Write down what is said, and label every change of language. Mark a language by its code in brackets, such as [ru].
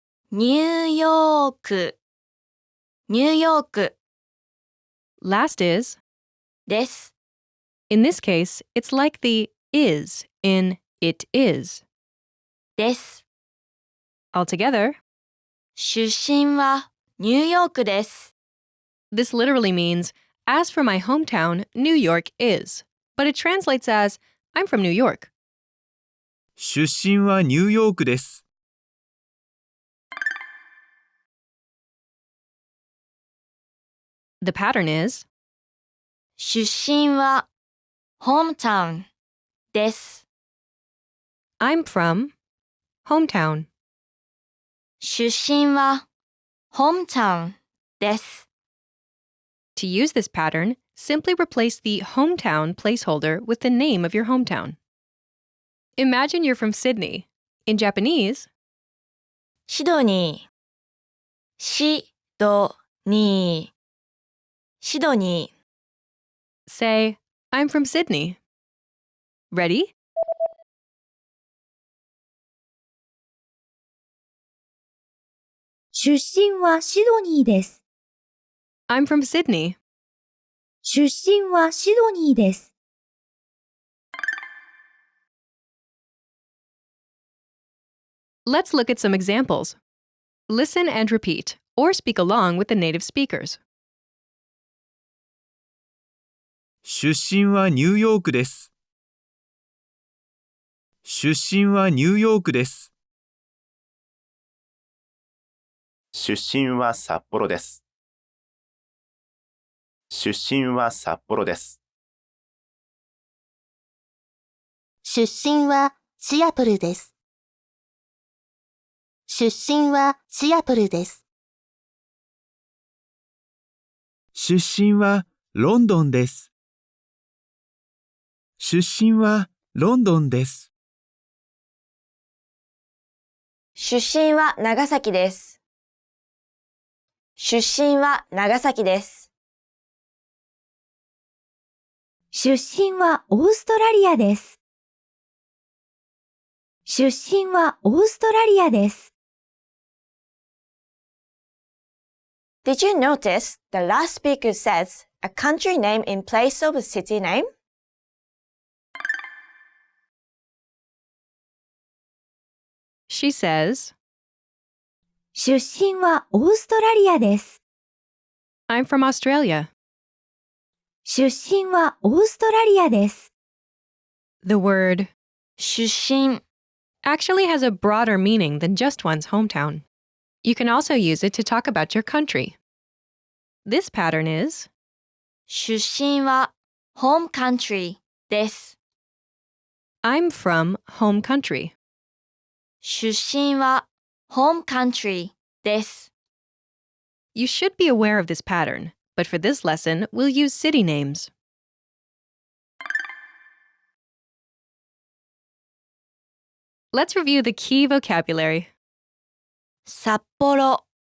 [ja] ニューヨーク、ニューヨーク [en] Last is, [ja] です。 [en] in this case, it's like the is in it is. [ja] です。 [en] Altogether, [ja] 出身はニューヨークです。 [en] this literally means, as for my hometown, New York is. But it translates as, I'm from New York. [ja] 出身はニューヨークです。 [en] The pattern is, [ja] 出身は hometown です。 [en] I'm from hometown. [ja] 出身は hometown です。 [en] To use this pattern, simply replace the hometown placeholder with the name of your hometown. Imagine you're from Sydney. In Japanese, [ja] シドニー、シドニー、シドニー。 [en] say, I'm from Sydney. Ready? [ja] 出身はシドニーです。 [en] I'm from Sydney. [ja] 出身はシドニーです。 [en] Let's look at some examples. Listen and repeat, or speak along with the native speakers. [ja] 出身はニューヨークです。出身はニューヨークです。出身は札幌です。出身は札幌です。出身はシアトルです。出身はシアトルです。出身はロンドンです。出身はロンドンです。出身は長崎です。出身は長崎です。出身はオーストラリアです。出身はオーストラリアです。 [en] Did you notice the last speaker says a country name in place of a city name? She says, [ja] 出身はオーストラリアです。 [en] I'm from Australia. [ja] 出身はオーストラリアです。 [en] The word [ja] 出身 [en] actually has a broader meaning than just one's hometown. You can also use it to talk about your country. This pattern is [ja] 出身は home country です。 [en] I'm from home country. [ja] 出身は home country です。 [en] You should be aware of this pattern, but for this lesson, we'll use city names. Let's review the key vocabulary. [ja] 札幌、